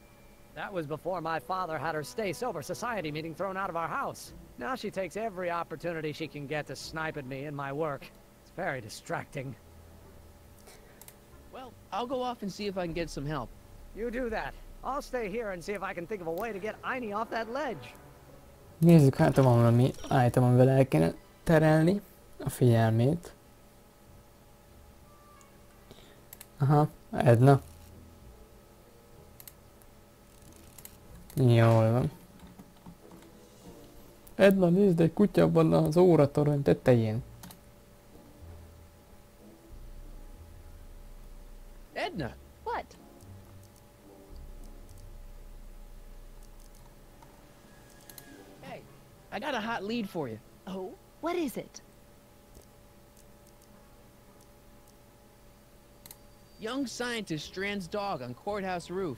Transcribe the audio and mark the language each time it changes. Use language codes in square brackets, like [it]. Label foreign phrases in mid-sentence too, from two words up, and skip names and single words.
[en] That was before my father had her Stay Sober Society meeting thrown out of our house. Now she takes every opportunity she can get to snipe at me and my work. It's very distracting. Well, I'll go off and see if I can get some help. You do that. I'll stay here and see if I can think of a way to get Einie off that ledge. [hu] Nézzük, hát van valami item, amivel el kéne terelni a figyelmét. Aha, Edna. Jól van. Edna, nézd, egy kutya van az óratorony tetején. Edna! [en] What? Hey, I got a hot lead for you. Oh, what is it? Young scientist strands dog on courthouse roof.